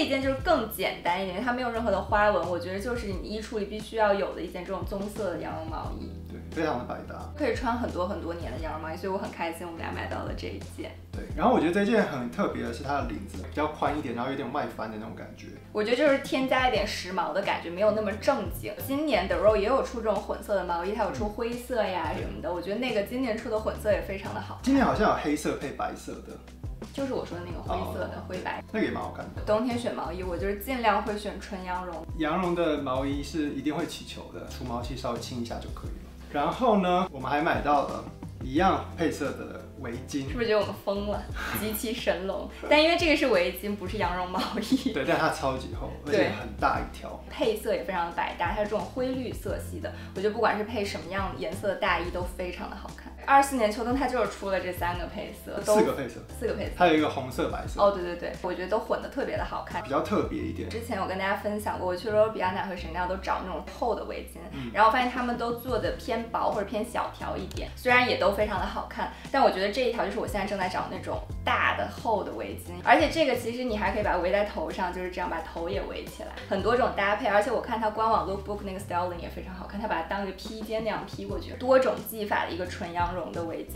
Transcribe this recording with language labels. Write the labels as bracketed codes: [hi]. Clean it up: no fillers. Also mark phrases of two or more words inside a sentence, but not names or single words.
[zh] 這一件就是更簡單一點，它沒有任何的花紋，我覺得就是你衣櫥裡必須要有的一件這種棕色的羊絨毛衣。對，非常的百搭，可以穿很多年的羊絨毛衣，所以我很開心我們倆買到了這一件。對，然後我覺得這件很特別的是它的領子比較寬一點，然後有點外翻的那種感覺。我覺得就是添加一點時髦的感覺，沒有那麼正經。今年 The Row 也有出這種混色的毛衣，它有出灰色呀什麼的，我覺得那個今年出的混色也非常的好。今年好像有黑色配白色的，就是我說的那個灰色的灰白，那個也蠻好看的。冬天選毛衣，我就是盡量會選純羊絨。羊絨的毛衣是一定會起球的，除毛器稍微清一下就可以了。然後呢，我們還買到了一樣配色的圍巾，是不是覺得我們瘋了？極其神龍。但因為這個是圍巾，不是羊絨毛衣。對，但它超級厚，而且很大一條。配色也非常的百搭，它是這種灰綠色系的，我覺得不管是配什麼樣顏色的大衣都非常的好看。24年秋冬它就是出了這 3個配色，4個配色，還有一個紅色白色。哦，對對對，我覺得都混得特別的好看，比較特別一點。之前我跟大家分享過，我去羅比亞娜和Chanel都找那種厚的圍巾，然後發現他們都做的偏薄或者偏小條一點，雖然也都非常的好看，但我覺得這一條就是我現在正在找那種大的厚的圍巾，而且這個其實你還可以把它圍在頭上，就是這樣把頭也圍起來，很多種搭配，而且我看它官網 Lookbook 那個 styling 也非常好看，它把它當一個披肩那樣披過去，多種技法的一個純羊絨的圍巾。